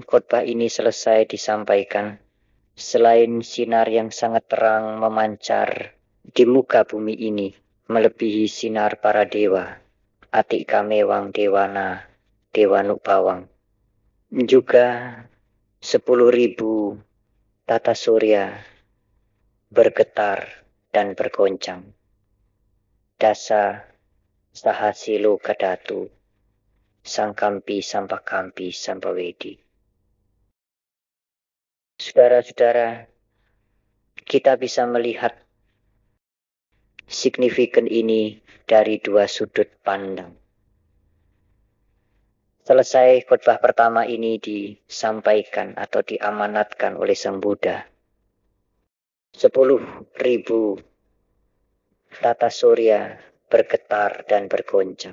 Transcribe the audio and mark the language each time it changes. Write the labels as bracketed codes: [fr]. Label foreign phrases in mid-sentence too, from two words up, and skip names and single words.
[id] khotbah ini selesai disampaikan, selain sinar yang sangat terang memancar di muka bumi ini, melebihi sinar para dewa, [pi] Atikamewang Dewana, Dewanupawang, [id] juga 10.000 tata surya bergetar dan bergoncang. [pi] Dasa sahasilo kadatu, sangkampi sampakampi sampawedi. [id] Saudara-saudara, kita bisa melihat signifikan ini dari dua sudut pandang. Selesai khotbah pertama ini disampaikan atau diamanatkan oleh Sang Buddha, 10.000 tata surya bergetar dan bergoncang.